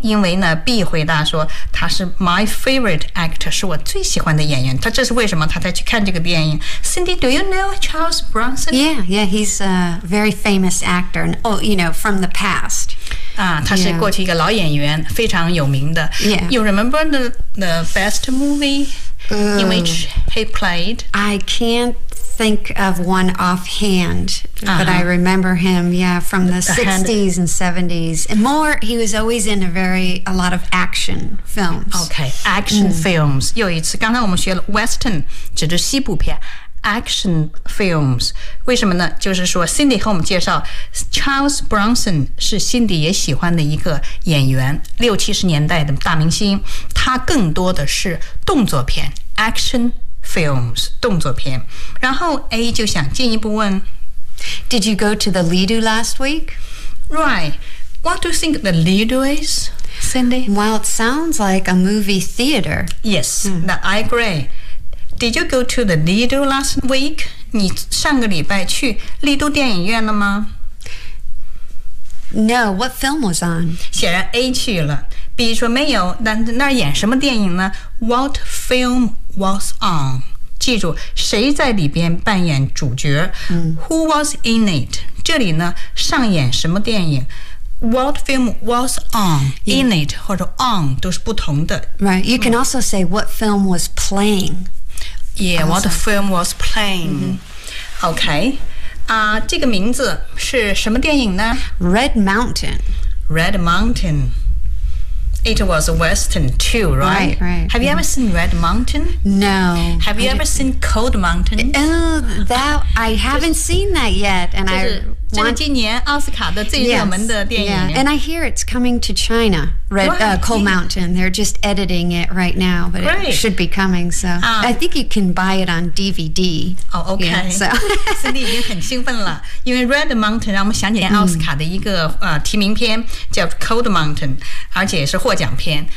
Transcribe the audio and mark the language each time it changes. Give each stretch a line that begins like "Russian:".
Chinese: 因为呢 B 回答说他是
English: my favorite actor，
Chinese: 是我最喜欢的演员。他这是为什么他才去看这个电影。
English: Cindy, do you know Charles Bronson? Yeah, he's a very famous actor. Oh, you know, from the past. 啊，他是过去一个老演员，非常有名的。 Yeah. You remember the best movie? Ooh. In which he played? I can't think of one offhand, but I remember him, yeah, from the 60s and 70s. And more, he was always in a lot of action films. Okay, action films.
Chinese: 又一次，刚才我们学了 Western, 指的西部片。 Action films， 为什么呢？就是说 ，Cindy 和我们介绍 ，Charles Bronson 是 Cindy 也喜欢的一个演员，六七十年代的大明星。他更多的是动作片 ，action films， 动作片。然后 A 就想进一步问
English: ，Did you go to the Lido last week? Right. What do you think the Lido is, Cindy? Well, it sounds like a movie theater. Yes,、I agree. Did you go to the Lido last week?
Chinese: 你上个礼拜去丽都电影院了吗
English: ？No, what film was on?
Chinese: 显然 A 去了。B 说没有，那演什么电影呢 ？
English: What film was on?
Chinese: 记住，谁在里边扮演主角、？
English: Who was in it?
Chinese: 这里呢，上演什么电影？
English: What film was on,
Chinese: in it 或者 on 都是不同的。
English: Right, you can also say what film was playing. Yeah, what film was playing? Okay,
Chinese: 这个名字是什么电影呢
English: ？Red Mountain. Red Mountain. It was a western too, right? Right. Have you ever seen Red Mountain? No. Have you ever seen Cold Mountain? I haven't seen that yet, and I want
Chinese: 今年奥斯卡的最热门的电影。
English: Yeah, and I hear it's coming to China. Cold Mountain. They're just editing it right now, but it should be coming. So I think you can buy it on DVD. Oh, okay. Yeah, so
Chinese: Cindy 已经很兴奋了，因为 Red Mountain 让我们想起奥斯卡的一个提名片叫 Cold Mountain， 而且也是获奖片。